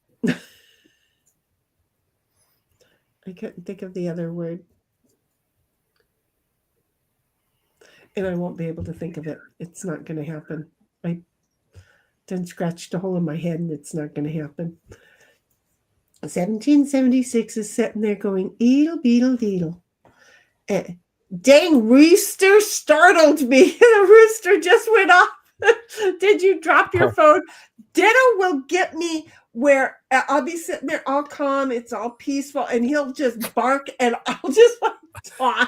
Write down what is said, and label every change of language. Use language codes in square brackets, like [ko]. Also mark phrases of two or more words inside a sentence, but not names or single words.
[en] I couldn't think of the other word. And I won't be able to think of it. It's not going to happen. I done scratched a hole in my head and it's not going to happen. 1776 is sitting there going, eedle, beedle, deedle. Dang, rooster startled me. The rooster just went off. Did you drop your phone? Ditto will get me where I'll be sitting there all calm. It's all peaceful. And he'll just bark and I'll just like toss.